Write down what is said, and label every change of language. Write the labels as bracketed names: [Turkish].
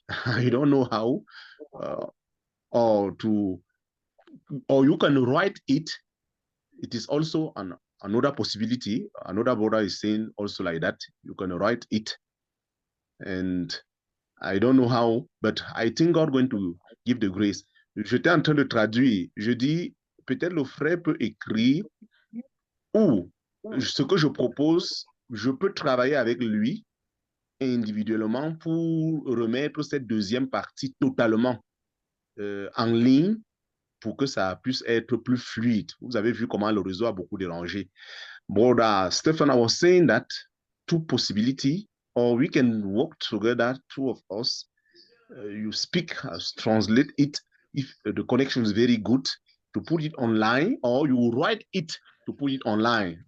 [English] I don't know how, or you can write it. It is also another possibility. Another brother is saying also like that. You can write it, and I don't know how, but I think God going to give the grace. [French] J'étais en train de traduire. Je dis, peut-être le frère peut écrire, ou ce que je propose, je peux travailler avec lui individuellement pour remettre cette deuxième partie totalement en ligne pour que ça puisse être plus fluide. Vous avez vu comment le réseau a beaucoup dérangé. [English] Brother Stephen, I was saying that two possibility, or we can work together, two of us. You speak, translate it if the connection is very good, to put it online, or you write it to put it online.